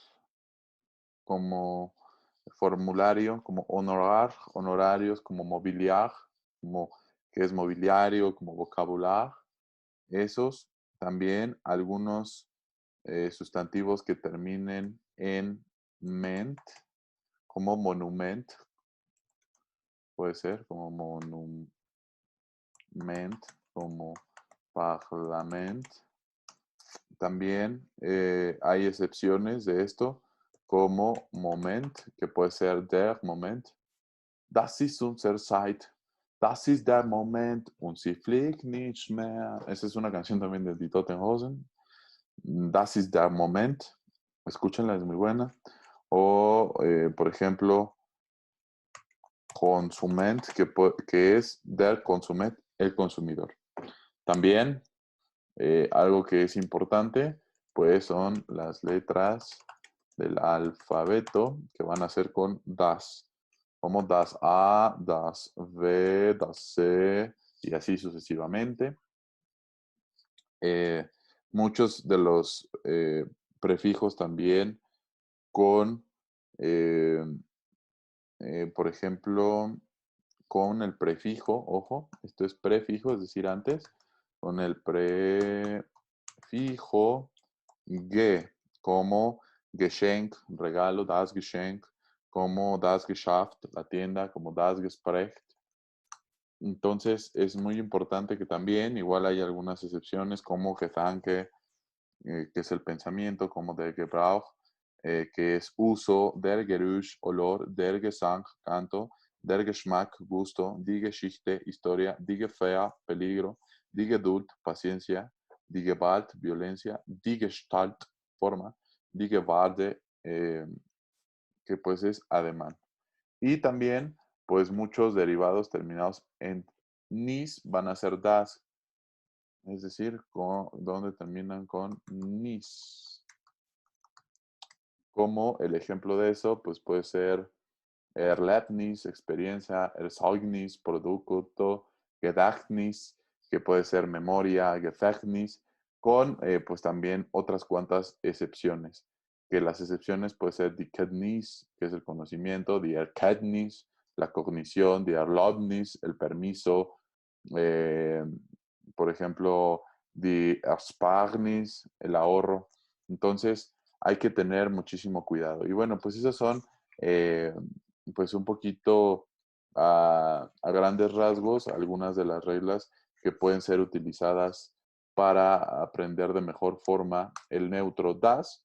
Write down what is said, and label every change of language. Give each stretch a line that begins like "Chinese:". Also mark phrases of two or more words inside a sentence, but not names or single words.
Spanish: como formulario, como honorar, honorarios, como mobiliar, como que es mobiliario, como vocabular, esos también algunos sustantivos que terminen en ment, como monument, puede ser como monument, como parlament. También hay excepciones de esto, como Moment, que puede ser
German: der Moment. Das ist unsere Zeit. Das ist der Moment und sie fliegt nicht mehr.
Spanish: Esa es una canción también de Die Toten Hosen.
German: Das ist der Moment.
Spanish: Escúchenla, es muy buena. O, por ejemplo, Konsument, que es
German: der Konsument,
Spanish: el consumidor. También, algo que es importante, pues son las letras del alfabeto que van a ser con das. Como
German: das A, das V, das C
Spanish: y así sucesivamente. Muchos de los prefijos también con, por ejemplo, con el prefijo, ojo, esto es prefijo, es decir, antes, con el prefijo ge, como Geschenk, regalo,
German: das Geschenk,
Spanish: como
German: das Geschäft,
Spanish: la tienda, como
German: das Gespräch.
Spanish: Entonces es muy importante que también, igual hay algunas excepciones como Gedanke, que es el pensamiento, como
German: der Gebrauch,
Spanish: que es uso,
German: der Geruch, olor, der Gesang, canto, der Geschmack, gusto, die Geschichte, historia, die Gefahr, peligro, die Geduld, paciencia, die Gewalt, violencia, die Gestalt, forma, die Gewarde,
Spanish: que pues es ademán. Y también, pues muchos derivados terminados en nis van a ser das, es decir, donde terminan con nis. Como el ejemplo de eso, pues puede ser Erlebnis, experiencia, Erzeugnis, producto, Gedächtnis, que puede ser memoria, Gedächtnis, con pues también otras cuantas excepciones. Que las excepciones puede ser
German: die Kenntnis,
Spanish: que es el conocimiento,
German: die Erkenntnis,
Spanish: la cognición,
German: die Erlaubnis,
Spanish: el permiso, eh, por ejemplo,
German: die Ersparnis,
Spanish: el ahorro. Entonces, hay que tener muchísimo cuidado. Y bueno, pues esas son pues un poquito a grandes rasgos algunas de las reglas que pueden ser utilizadas para aprender de mejor forma el neutro das.